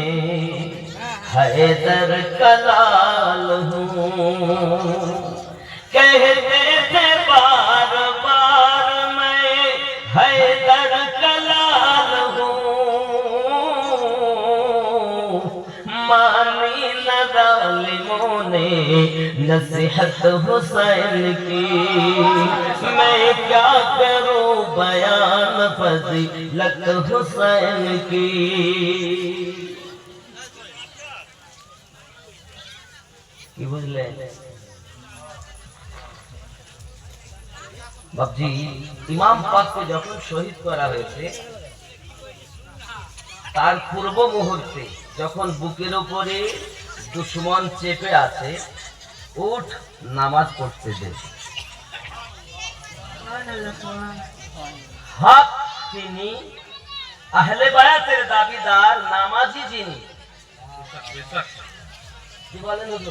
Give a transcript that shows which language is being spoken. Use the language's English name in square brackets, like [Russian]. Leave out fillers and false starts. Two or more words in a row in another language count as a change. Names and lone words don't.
[Urdu] حیدر کا لال ہوں، کہتے تھے بار بار میں حیدر کا لال ہوں، مانی نہ ظالموں نے نصیحت حسین کی، میں کیا کروں بیان فضیلت حسین کی۔ [Bangla] কি বুঝলে বাপজি, ইমাম পাককে যখন শহীদ করা হয়েছে তার পূর্ব মুহূর্তে যখন বুকের উপরে দুশমন চেপে আছে, উঠ নামাজ পড়তে দে, হক তিনি, আহলে বায়াতের দাবিদার, নামাজি যিনি, কি বলেন হুজুর?